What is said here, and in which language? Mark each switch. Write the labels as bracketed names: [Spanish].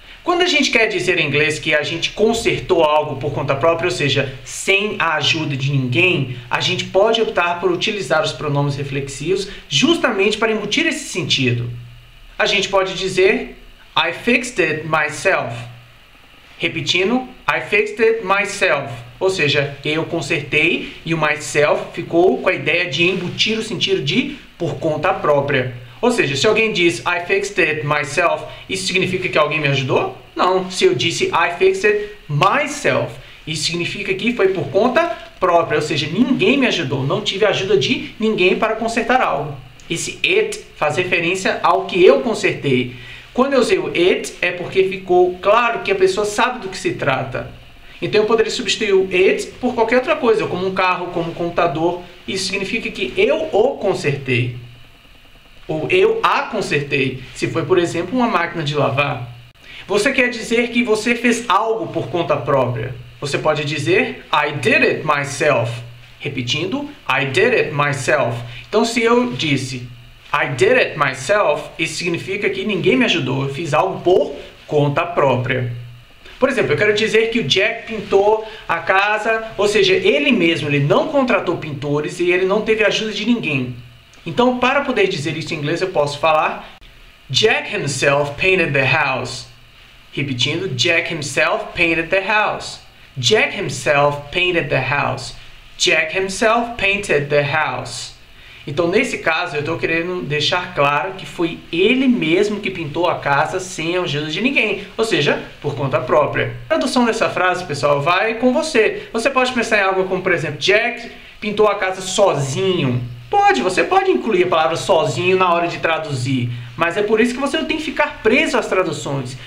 [Portuguese] Quando a gente quer dizer em inglês que a gente consertou algo por conta própria, ou seja, sem a ajuda de ninguém, a gente pode optar por utilizar os pronomes reflexivos justamente para embutir esse sentido. A gente pode dizer [English] I fixed it myself. [Portuguese] Repetindo, [English] I fixed it myself. [Portuguese] Ou seja, eu consertei e o myself ficou com a ideia de embutir o sentido de por conta própria. Ou seja, se alguém diz [English] I fixed it myself, [Portuguese] isso significa que alguém me ajudou? Não. Se eu disse [English] I fixed it myself, [Portuguese] isso significa que foi por conta própria, ou seja, ninguém me ajudou, não tive a ajuda de ninguém para consertar algo. Esse it faz referência ao que eu consertei. Quando eu usei o it, é porque ficou claro que a pessoa sabe do que se trata. Então eu poderia substituir o it por qualquer outra coisa, como um carro, como um computador. Isso significa que eu o consertei. Ou eu a consertei, se foi, por exemplo, uma máquina de lavar. Você quer dizer que você fez algo por conta própria. Você pode dizer [English] I did it myself. [Portuguese] Repetindo, [English] I did it myself. [Portuguese] Então, se eu disse [English] I did it myself, [Portuguese] isso significa que ninguém me ajudou. Eu fiz algo por conta própria. Por exemplo, eu quero dizer que o Jack pintou a casa, ou seja, ele mesmo, ele não contratou pintores e ele não teve ajuda de ninguém. Então, para poder dizer isso em inglês, eu posso falar [English] Jack himself painted the house. [Portuguese] Repetindo, [English] Jack himself painted the house. Jack himself painted the house. Jack himself painted the house. [Portuguese] Então, nesse caso, eu estou querendo deixar claro que foi ele mesmo que pintou a casa sem a ajuda de ninguém, ou seja, por conta própria. A tradução dessa frase, pessoal, vai com você. Você pode pensar em algo como, por exemplo, Jack pintou a casa sozinho. Você pode incluir a palavra sozinho na hora de traduzir, mas é por isso que você não tem que ficar preso às traduções.